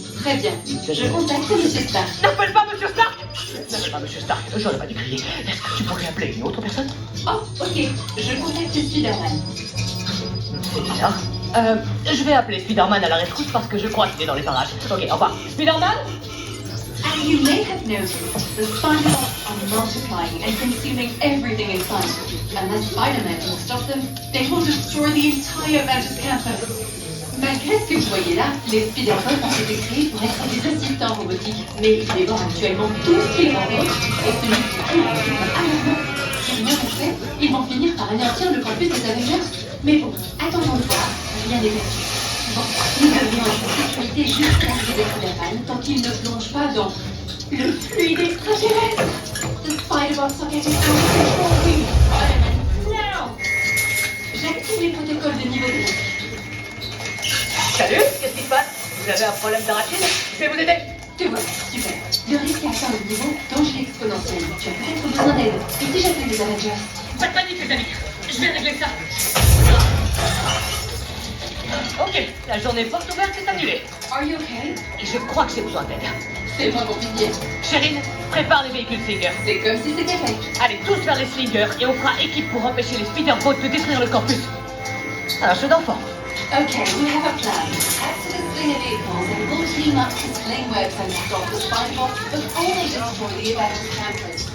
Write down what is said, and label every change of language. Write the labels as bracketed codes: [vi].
[fr] Très bien. Je contacte Monsieur Stark. N'appelle pas Monsieur Stark! N'appelle pas Monsieur Stark, j'aurais pas dû crier. Est-ce que tu pourrais appeler une autre personne? Oh, ok, je contacte Spider-Man. C'est bizarre. Je vais appeler Spider-Man à la rescousse parce que je crois qu'il est dans les parages. Ok, au revoir. Spider-Man? [en] As you may have noticed, the Spider-Bots are multiplying and consuming everything in sight. Unless Spider-Man can stop them, they will destroy the entire Avengers Campus. [fr] Malgré ce que vous voyez là, les Spider-Bots ont été créés pour être des assistants robotiques, mais ils dévorent actuellement tout ce qu'ils rencontrent et se multiplient à un rythme alarmant. Rien qu'on fait, ils vont finir par anéantir le campus des Avengers. Mais bon, attendons de voir, rien n'est perdu. Bon, nous devrions être en sécurité jusqu'à l'arrivée de Spider-Man tant qu'il ne plonge pas dans le fluide extraterrestre. [en] The Spider-Bots are getting out of control. We need Spider-Man now. [fr] J'active les protocoles de niveau 2. Salut, qu'est-ce qui se passe? Vous avez un problème d'arachide? Je vais vous aider. Te voilà, super. Le risque à atteindre le niveau danger exponentiel. Tu as peut-être besoin d'aide. Et si j'appelle les Avengers? Pas de panique, les amis. Je vais régler ça. Ok, la journée porte ouverte est annulée. [en] Are you okay? [fr] Et je crois que j'ai besoin d'aide. C'est pas compliqué. Chérine, prépare les véhicules Slinger. C'est comme si c'était fait. Allez tous vers les Slingers et on fera équipe pour empêcher les Spider-Bots de détruire le campus. Un jeu d'enfant. [en] Okay, we have a plan. Add to the Slinger vehicles and we'll team up to sling webs and stop the Spider-Bots before they destroy the Avengers Campus.